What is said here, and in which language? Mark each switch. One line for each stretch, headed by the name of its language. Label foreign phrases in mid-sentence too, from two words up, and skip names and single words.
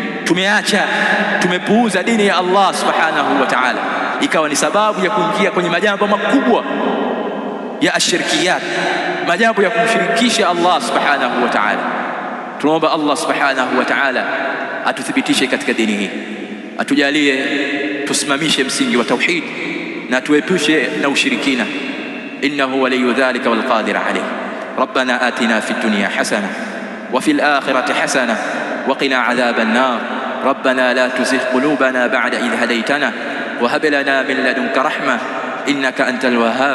Swahili: Tumepuuza dini ya Allah
Arabic: سبحانه وتعالى,
Swahili: ikawa ni sababu ya kuingia kwenye majambo makubwa ya ashirikiyat, majambo ya kumshirikisha Allah
Arabic: سبحانه وتعالى.
Swahili: Tunaomba Allah
Arabic: سبحانه وتعالى
Swahili: atuthibitishe katika dini hii, atujalie tusimamishe msingi wa tauhid na tuepushe na ushirikina.
Arabic: إنه ولي ذلك والقادر عليه. ربنا آتنا في الدنيا حسنة وفي الآخرة حسنة وقنا عذاب النار. ربنا لا تزغ قلوبنا بعد إذ هديتنا وهب لنا من لدنك رحمة إنك أنت الوهاب.